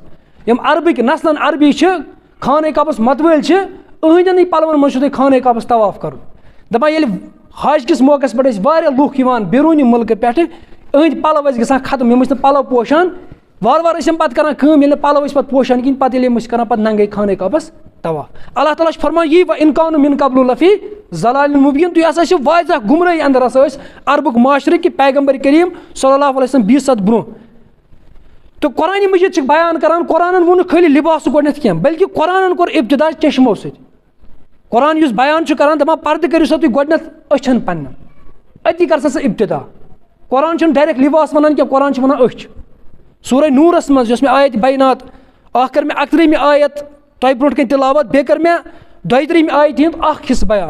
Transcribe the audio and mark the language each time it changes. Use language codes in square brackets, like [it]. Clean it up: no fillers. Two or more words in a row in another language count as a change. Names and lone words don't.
[ks] یِم عربٕکۍ نسلن عربی چھِ خانہ کعبس متوٲلۍ چھِ أہنٛدٮ۪نٕے پلون منٛز چھُو تۄہہِ خانہ کعبس طواف کرُن. دپان ییٚلہِ حج کِس موقعس پٮ۪ٹھ ٲسۍ واریاہ لُکھ یِوان بیروٗنی مُلکہٕ پٮ۪ٹھٕ أہنٛدۍ پلو ٲسۍ گژھان ختم یِم ٲسۍ نہٕ پلو پوشان وارٕ وارٕ ٲسۍ یِم پتہٕ کران کٲم ییٚلہِ نہٕ پلو ٲسۍ پتہٕ پوشان کِہیٖنۍ پتہٕ ییٚلہِ یِم ٲسۍ کران پتہٕ ننگے خانہ کعبس طواف. اللہ تعالیٰ چھُ فرمان یی [ar] و اِن کانوا من قبل لفی ضلال مبین [ks] تُہۍ ہسا چھِ واضح گُمرٲہی انٛدر ہسا ٲسۍ عربُک معاشرٕ کہِ پیغمبر کریم [ar] صلی اللہ علیہ وسلم [ks] 20 صد برونٛہہ. تہٕ قرآنِ مجیٖد چھِ بیان کران قرآنن ووٚن نہٕ خٲلی لِباسُک گۄڈنٮ۪تھ کینٛہہ بلکہِ قرآنن کوٚر ابتدا چشمو سۭتۍ. قرآن یُس بیان چھُ کران دپان پردٕ کٔرِو سا تُہۍ گۄڈنٮ۪تھ أچھن پننٮ۪ن أتی کر سا ژٕ ابتدا. قرآن چھُنہٕ ڈایریکٹ لِباس ونان کینٛہہ قرآن چھُ ونان أچھ. سورہ نوٗرس منٛز یۄس مےٚ آیت بینات اکھ کٔر مےٚ 31مہِ آیت تۄہہِ برونٛٹھ کَنۍ تِلاوت بیٚیہِ کٔر مےٚ 32مہِ آیتہِ ہُنٛد اکھ حصہٕ بیان.